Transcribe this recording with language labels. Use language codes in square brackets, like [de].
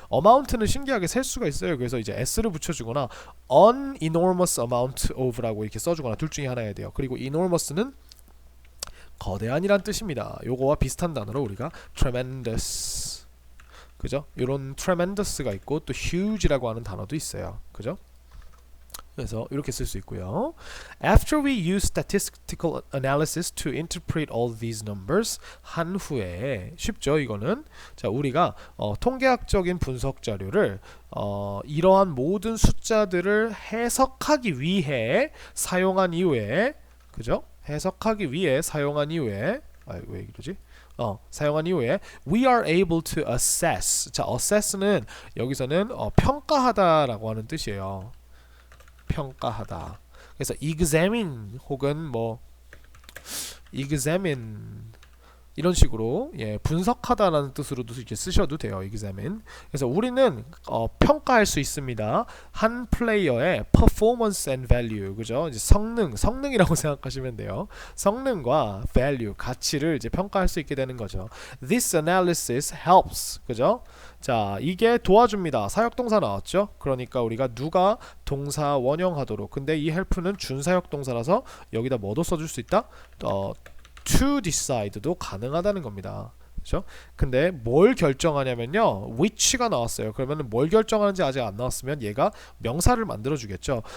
[ko] amount는 신기하게 셀 수가 있어요. 그래서 이제 s를 붙여주거나 [en] an enormous amount of [ko] 라고 이렇게 써주거나 둘 중에 하나여야 돼요. 그리고 enormous는 거대한이란 뜻입니다. 요거와 비슷한 단어로 우리가 tremendous, 그죠? 요런 tremendous가 있고 또 huge라고 하는 단어도 있어요. 그죠? 그래서 이렇게 쓸 수 있고요. [en] After we use statistical analysis to interpret all these numbers, [ko] 한 후에 쉽죠 이거는. 자 우리가 통계학적인 분석 자료를 이러한 모든 숫자들을 해석하기 위해 사용한 이후에, 그죠? 해석하기 위해 사용한 이후에, 왜 이러지? 사용한 이후에 [en] we are able to assess. [ko] 자 assess는 여기서는 평가하다라고 하는 뜻이에요. 평가하다. 그래서 examine 혹은 뭐 examine 이런 식으로 분석하다라는 뜻으로도 이렇게 쓰셔도 돼요. [en] examine. [ko] 그래서 우리는 평가할 수 있습니다. 한 플레이어의 [en] performance and value, [ko] 그죠? 이제 성능이라고 생각하시면 돼요. 성능과 value, 가치를 이제 평가할 수 있게 되는 거죠. [en] This analysis helps, [ko] 그죠? 자, 이게 도와줍니다. 사역동사 나왔죠? 그러니까 우리가 누가 동사 원형하도록. 근데 이 help는 준사역 동사라서 여기다 뭐도 써줄 수 있다? [en] to decide [ko] 도 가능하다는 겁니다. 그렇죠? 근데 뭘 결정하냐면요, which가 나왔어요. 그러면 뭘 결정하는지 아직 안 나왔으면 얘가 명사를 만들어 주겠죠.